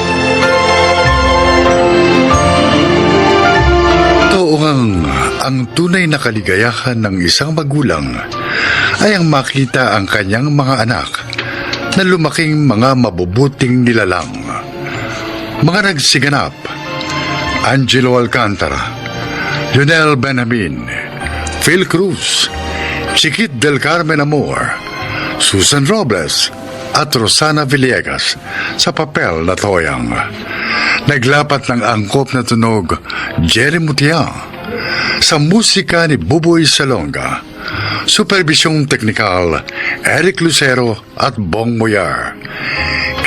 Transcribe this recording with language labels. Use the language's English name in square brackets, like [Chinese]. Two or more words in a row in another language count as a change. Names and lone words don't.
[Filipino] Ang tunay na kaligayahan ng isang magulang ay ang makita ang kanyang mga anak na lumaking mga mabubuting nilalang. Mga nagsiganap: Angelo Alcantara, Lionel Benjamin, Phil Cruz, Chiquit del Carmen Amor, Susan Robles at Rosana Villegas sa papel na Toyang. Naglapat ng angkop na tunog Jerry Mutiang. Sa musika ni Buboy Salonga. Supervisyong teknikal Eric Lucero at Bong Moyar.